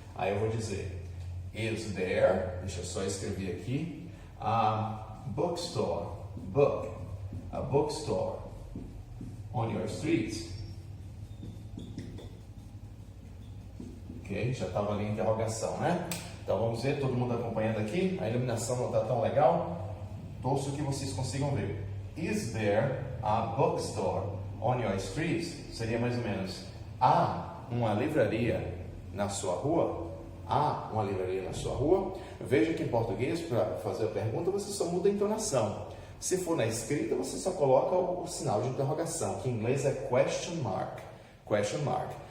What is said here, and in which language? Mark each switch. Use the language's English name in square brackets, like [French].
[Portuguese] Aí eu vou dizer, [English] is there, [Portuguese] deixa eu só escrever aqui, [English] a bookstore, a bookstore on your street? [Portuguese] Ok, já estava ali a interrogação, né? Então vamos ver, todo mundo acompanhando aqui, a iluminação não está tão legal, torço que vocês consigam ver. [English] Is there a bookstore on your street? [Portuguese] Seria mais ou menos, há uma livraria na sua rua? Há uma livraria na sua rua? Veja que em português, para fazer a pergunta, você só muda a entonação. Se for na escrita, você só coloca o sinal de interrogação, que em inglês é question mark. [English] Question mark.